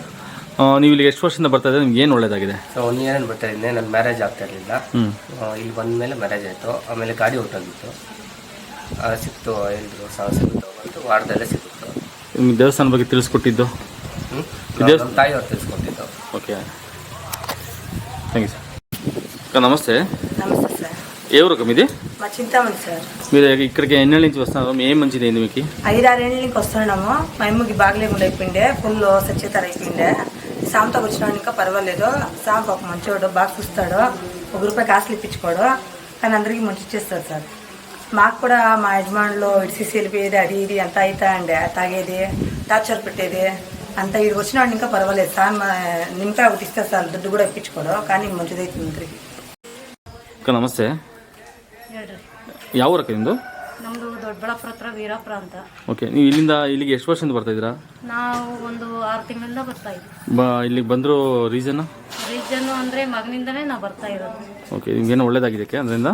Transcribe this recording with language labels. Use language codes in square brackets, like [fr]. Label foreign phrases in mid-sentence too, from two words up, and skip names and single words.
[kn] ನೀವು ಇಲ್ಲಿ ಎಷ್ಟು ವರ್ಷದಿಂದ ಬರ್ತಾ ಇದ್ದೀರಾ? ನಿಮ್ಗೆ ಏನು ಒಳ್ಳೇದಾಗಿದೆ? ಸೊ 1 ಇಯರ್ ಬರ್ತಾ ಇದ್ದೆ. ನನ್ನ ಮ್ಯಾರೇಜ್ ಆಗ್ತಾ ಇರಲಿಲ್ಲ. ಇಲ್ಲಿ ಬಂದ ಮೇಲೆ ಮ್ಯಾರೇಜ್ ಆಯಿತು. ಆಮೇಲೆ ಗಾಡಿ ಹೊಟ್ಟೋಗಿತ್ತು, ಸಿಕ್ತು. ಹೇಳಿದ್ರು ಸಾಲ ಸಿಗುತ್ತೋ ಬಂತು, ವಾರದಲ್ಲೇ ಸಿಕ್ತು. ನಿಮ್ಗೆ ದೇವಸ್ಥಾನ ಬಗ್ಗೆ ತಿಳಿಸ್ಕೊಟ್ಟಿದ್ದು? ದೇವಸ್ಥಾನ ತಾಯಿಯವ್ರು ತಿಳಿಸ್ಕೊಟ್ಟಿದ್ದು. [te] ఓకే [en] thank you [te] సార్ అక్క నమస్తే నమస్తే సార్. ఏ ఊరు అక్క మీది మా చింతామణి సార్. మీరు ఇక్కడికి ఎన్నేళ్ళ నుంచి వస్తున్నారు ఏం మంచిది అయింది మీకు 5-6 ఏళ్ళ నుంచి వస్తున్నాము. మా అమ్మకి బాగలేకుండా అయిపోయిండే, ఫుల్ సచ్చేతర అయిపోయిండే. సాంతో వచ్చినాడు ఇంకా పర్వాలేదు. సాం ఒక మంచోడు, బాగా చూస్తాడు, ₹1 కాసులు ఇప్పించుకోడు, కానీ అందరికీ మంచి చేస్తాడు సార్. మాకు కూడా మా యజమానులు ఇడిసి వెళ్ళిపోయేది, అది ఇది అంతా అవుతా అండి, తాగేది, టార్చర్ పెట్టేది అంతా. ఇది వచ్చినాడు ఇంకా పర్వాలేదు సార్. నిమ్మకాయ ఒకటి ఇస్తారు సార్, దుడ్డు కూడా ఇప్పించుకోడు, కానీ మంచిదైతుంది అందరికి. అక్క నమస్తే [kn] ಯಾವ ಊರಕ್ಕ ನಿಮ್ಮದು ನಮ್ಮದು ದೊಡ್ಡಬಳ್ಳಾಪುರ ಹತ್ರ ವೀರಾಪುರ ಅಂತ. ಓಕೆ ನೀವು ಇಲ್ಲಿಗೆ ಎಷ್ಟು ವರ್ಷದಿಂದ ಬರ್ತಾ ಇದ್ದೀರಾ ನಾವು ಒಂದು 6 ತಿಂಗಳಿಂದ ಬರ್ತಾ ಇದ್ವಿ. ಇಲ್ಲಿಗೆ ಬಂದರೂ ರೀಸನ್ ಅಂದರೆ ಮಗನಿಂದನೇ ನಾವು ಬರ್ತಾ ಇರೋದು. ಓಕೆ ನಿಮ್ಗೇನೋ ಒಳ್ಳೇದಾಗಿದೆ ಅದರಿಂದ